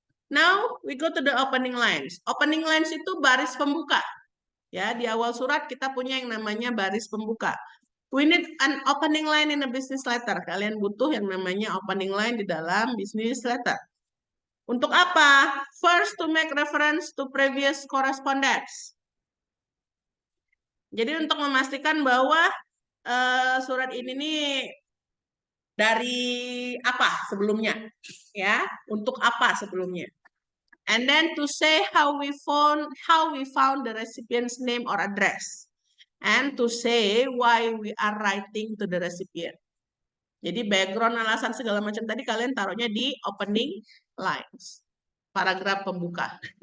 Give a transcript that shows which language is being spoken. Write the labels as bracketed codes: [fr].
[en] Now we go to the opening lines. [id] Opening lines itu baris pembuka. Ya, di awal surat kita punya yang namanya baris pembuka. [en] We need an opening line in a business letter. [id] Kalian butuh yang namanya opening line di dalam business letter. Untuk apa? [en] First, to make reference to previous correspondence. [id] Jadi untuk memastikan bahwa surat ini nih dari apa sebelumnya, ya? Untuk apa sebelumnya? [en] And then to say how we found the recipient's name or address, and to say why we are writing to the recipient. [id] Jadi background, alasan segala macam tadi kalian taruhnya di opening lines, paragraf pembuka.